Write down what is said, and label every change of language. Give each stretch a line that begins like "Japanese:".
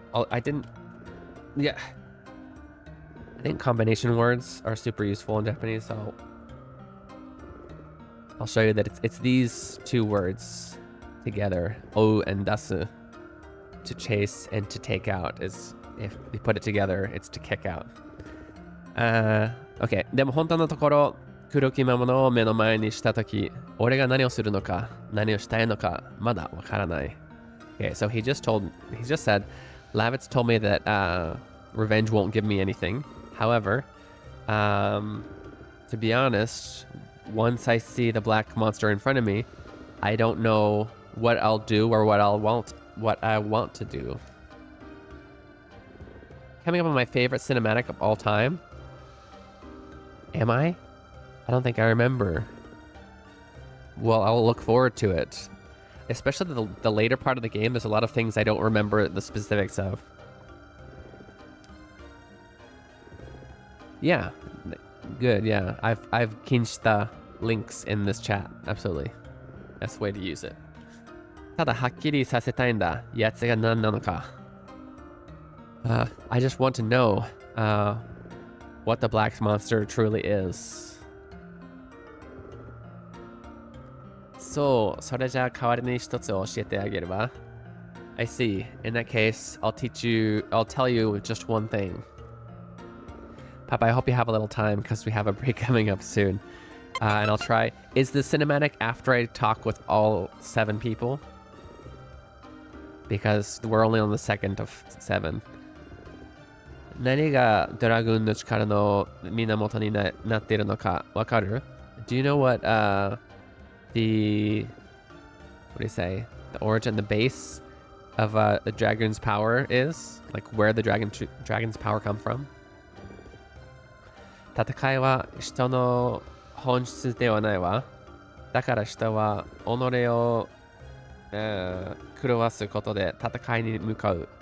English: I think combination words are super useful in Japanese, so I'll show you that it's these two words together, o and dasu, to chase and to take out. Is if we put it together, it's to kick out. Okay.
Japanese: でも本当のところ、黒き魔物を目の前にしたとき、俺が何をするのか、何をしたいのか、まだわからない。
English: Okay, so he just said, Lavitz told me that revenge won't give me anything. However, to be honest, once I see the black monster in front of me, I don't know what I'll do or what I want to do. Coming up on my favorite cinematic of all time. Am I? I don't think I remember. Well, I'll look forward to it. Especially the later part of the game, there's a lot of things I don't remember the specifics of. Yeah, good. Yeah, I've kinched the links in this chat. Absolutely, that's the way to use it.
Japanese: ただはっきりさせたいんだ。やつが何なのか。
English: I just want to know what the black monster truly is.
Japanese: そう、それじゃあ代わりに一つ教えてあげれば。
English: I see. In that case, I'll tell you just one thing. Papa, I hope you have a little time because we have a break coming up soon. And I'll try. Is the cinematic after I talk with all 7 people? Because we're only on the second of 7.
Japanese: 何がドラグーンの力の源になっているのかわかる?
English: Do you know what what do you say? The origin, the base of the dragon's power is? Like where the dragon's power come from?
Japanese: 戦いは人の本質ではないわ。だから人は己を狂わすことで戦いに向かう。